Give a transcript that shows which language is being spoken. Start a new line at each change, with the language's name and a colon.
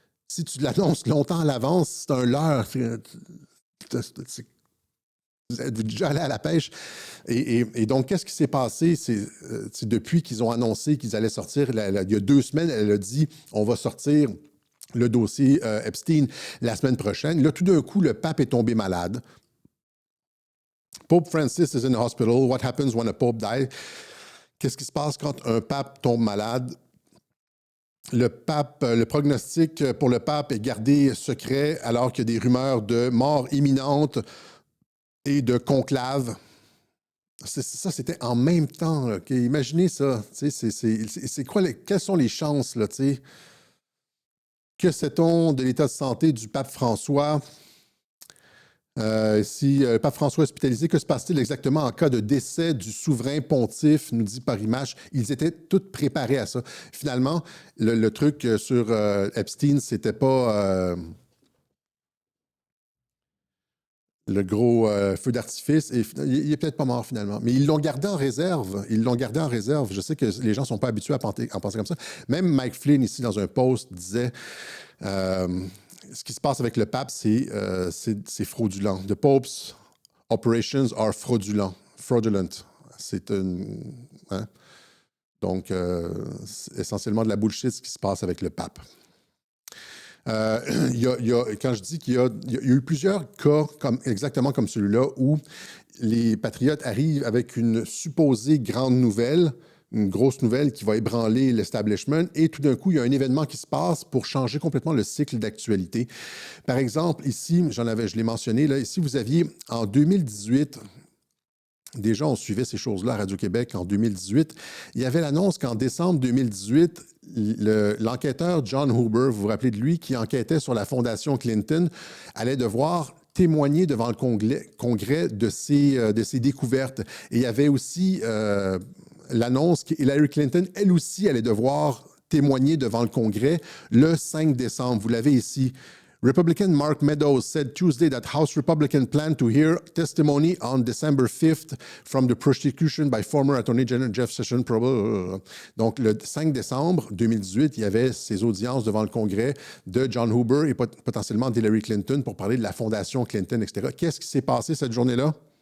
French: Si tu l'annonces longtemps à l'avance, c'est un leurre. Vous êtes déjà allé à la pêche. Et donc, qu'est-ce qui s'est passé? C'est depuis qu'ils ont annoncé qu'ils allaient sortir, il y a 2 semaines, elle a dit on va sortir le dossier Epstein la semaine prochaine. Là, tout d'un coup, le pape est tombé malade.
English: Pope Francis is in the hospital. What happens when a pope dies?
French: Qu'est-ce qui se passe quand un pape tombe malade? Le prognostic pour le pape est gardé secret alors qu'il y a des rumeurs de mort imminente et de conclave. Ça, c'était en même temps. Là. Imaginez ça. C'est quoi quelles sont les chances? Là, que sait-on de l'état de santé du pape François? Si le pape François est hospitalisé, que se passe-t-il exactement en cas de décès du souverain pontife, nous dit Paris Match. Ils étaient tous préparés à ça. Finalement, le truc sur Epstein, c'était pas le gros feu d'artifice. Et il est peut-être pas mort finalement. Mais ils l'ont gardé en réserve. Je sais que les gens ne sont pas habitués à penser comme ça. Même Mike Flynn, ici, dans un post, disait... ce qui se passe avec le pape, c'est fraudulent.
English: The Pope's operations are fraudulent.
French: C'est une... Hein? Donc, c'est essentiellement de la bullshit ce qui se passe avec le pape. Quand je dis qu'il y a eu plusieurs cas exactement comme celui-là où les patriotes arrivent avec une supposée grande nouvelle, une grosse nouvelle qui va ébranler l'establishment, et tout d'un coup, il y a un événement qui se passe pour changer complètement le cycle d'actualité. Par exemple, ici, je l'ai mentionné, là, ici, vous aviez en 2018, déjà, on suivait ces choses-là à Radio-Québec en 2018, il y avait l'annonce qu'en décembre 2018, l'enquêteur John Huber, vous vous rappelez de lui, qui enquêtait sur la fondation Clinton, allait devoir témoigner devant le Congrès de ses découvertes. Et il y avait aussi l'annonce qu'Hillary Clinton, elle aussi, allait devoir témoigner devant le Congrès le 5 décembre. Vous l'avez ici.
English: Republican Mark Meadows said Tuesday that House Republicans plan to hear testimony on December 5th from the prosecution by former Attorney General Jeff Sessions.
French: Donc, le 5 décembre 2018, il y avait ces audiences devant le Congrès de John Huber et potentiellement d'Hillary Clinton pour parler de la fondation Clinton, etc. Qu'est-ce qui s'est passé cette journée-là?